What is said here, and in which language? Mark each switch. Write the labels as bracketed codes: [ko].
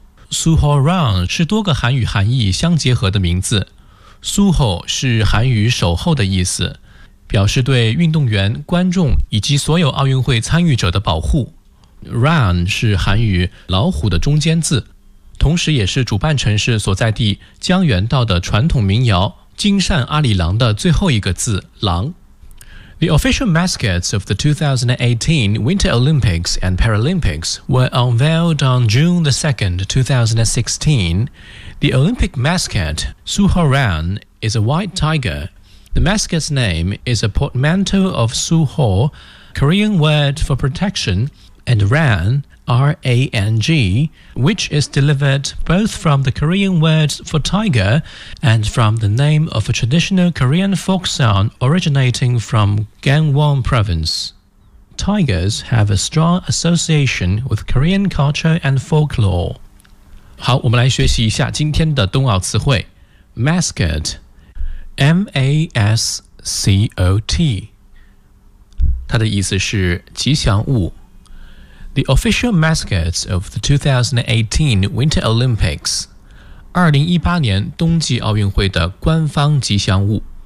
[zh] Suhorang 是多个韩语含义相结合的名字， Suho 是韩语守候的意思，表示对运动员、观众以及所有奥运会参与者的保护。 Ran 是韩语老虎的中间字，同时也是主办城市所在地江原道的传统民谣金善阿里郎的最后一个字郎。 [en] The official mascots of the 2018 Winter Olympics and Paralympics were unveiled on June the 2nd, 2016. The Olympic mascot, Suhorang, is a white tigerThe mascot's name is a portmanteau of Suho, Korean word for protection, and Ran, R-A-N-G, which is delivered both from the Korean word for tiger and from the name of a traditional Korean folk song originating from Gangwon Province. Tigers have a strong association with Korean culture and folklore. [zh] 好，我们来学习一下今天的冬奥词汇。 Mascot. M-A-S-C-O-T 它的意思是吉祥物。 [en] The official mascots of the 2018 Winter Olympics [zh] 2018年冬季奥运会的官方吉祥物。